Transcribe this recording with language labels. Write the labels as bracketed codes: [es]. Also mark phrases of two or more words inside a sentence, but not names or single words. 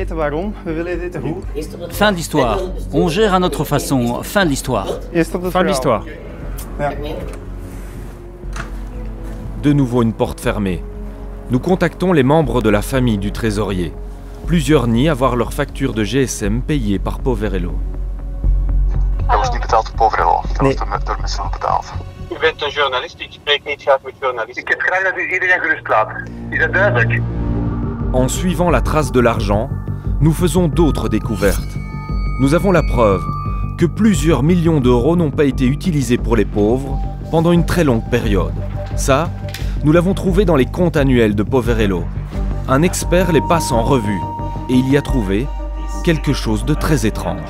[fr] Fin d'histoire. On gère à notre façon. Fin de l'histoire. Fin de l'histoire. De nouveau une porte fermée. Nous contactons les membres de la famille du trésorier. Plusieurs nient avoir leur facture de GSM payée par Poverello. [nl] Dat was niet betaald door Poverello. Dat was door mezelf betaald. U bent een journalist, ik spreek niet graag met journalisten. Ik heb graag dat u iedereen gerust laat. Is dat duidelijk? [fr] En suivant la trace de l'argent, nous faisons d'autres découvertes. Nous avons la preuve que plusieurs millions d'euros n'ont pas été utilisés pour les pauvres pendant une très longue période. Ça, nous l'avons trouvé dans les comptes annuels de Poverello. Un expert les passe en revue et il y a trouvé quelque chose de très étrange.